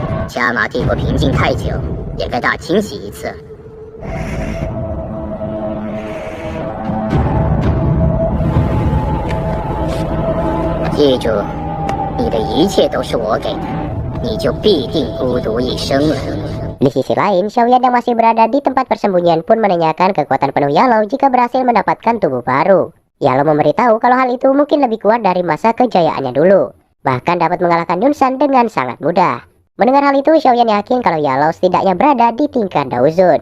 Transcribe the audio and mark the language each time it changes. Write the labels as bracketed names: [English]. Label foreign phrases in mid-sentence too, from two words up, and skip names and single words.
[Chinese] 加玛帝国平静太久，也该大清洗一次。记住，你的一切都是我给的，你就必定孤独一生了。 [Indonesian] Di sisi lain, Xiaoyan yang masih berada di tempat persembunyian pun menanyakan kekuatan penuh Yalao jika berhasil mendapatkan tubuh baru. Yalao memberitahu kalau hal itu mungkin lebih kuat dari masa kejayaannya dulu, bahkan dapat mengalahkan Yunsan dengan sangat mudah. Mendengar hal itu, Xiaoyan yakin kalau Yalao setidaknya berada di tingkat Daozun.